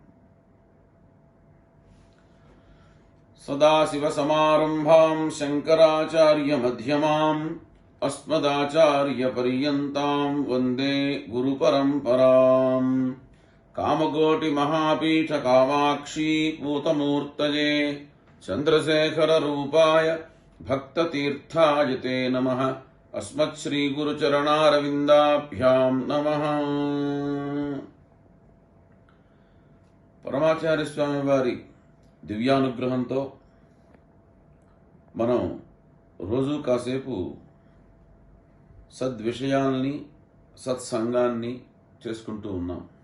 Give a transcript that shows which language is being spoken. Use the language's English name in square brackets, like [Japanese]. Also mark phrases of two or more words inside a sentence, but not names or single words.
[Sanskrit] सदाशिवसमारम्भां शङ्कराचार्यमध्यमाम् अस्मदाचार्यपर्यन्तां वन्दे गुरुपरम्पराम्। कामकोटिमहापीठकामाक्षी पूतमूर्तये चन्द्रशेखररूपाय भक्ततीर्थाय ते नमः। अस्मत्श्रीगुरुचरणारविन्दाभ्यां नमः। [Telugu] పరమాచార్య స్వామి వారి దివ్యానుగ్రహంతో మనం రోజు కాసేపు సద్విషయాల్ని సత్సంగాన్ని చేసుకుంటూ ఉన్నాం.